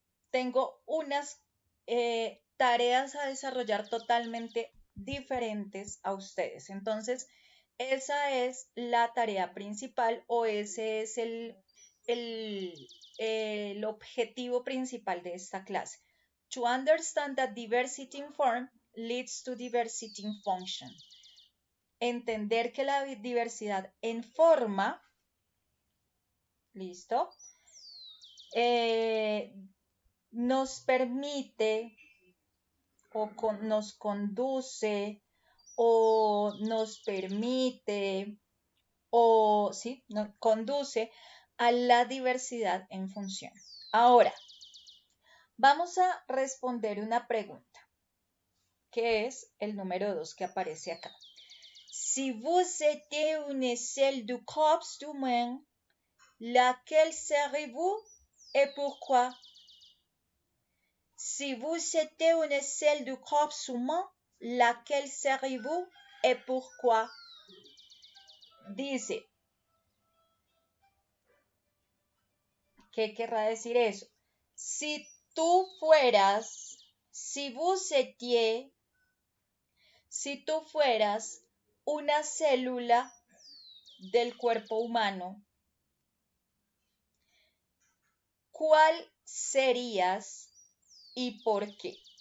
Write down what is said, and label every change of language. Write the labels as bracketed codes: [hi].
[es] Tengo unas tareas a desarrollar totalmente diferentes a ustedes. Entonces, esa es la tarea principal o ese es el, el objetivo principal de esta clase. [en] To understand that diversity in form leads to diversity in function. [es] Entender que la diversidad en forma, ¿listo? Eh, nos permite nos conduce o nos permite o sí, nos conduce a la diversidad en función. Ahora, vamos a responder una pregunta, que es el número 2 que aparece acá. [fr] Si vous étiez une selle du corps humain, laquelle seriez-vous et pourquoi? Si vous étiez une selle du corps humain, laquelle seriez-vous et pourquoi? [es] Dice, ¿qué querrá decir eso? Si tú fueras, [fr] si vous étiez, [es] si tú fueras una célula del cuerpo humano, ¿cuál serías y por qué?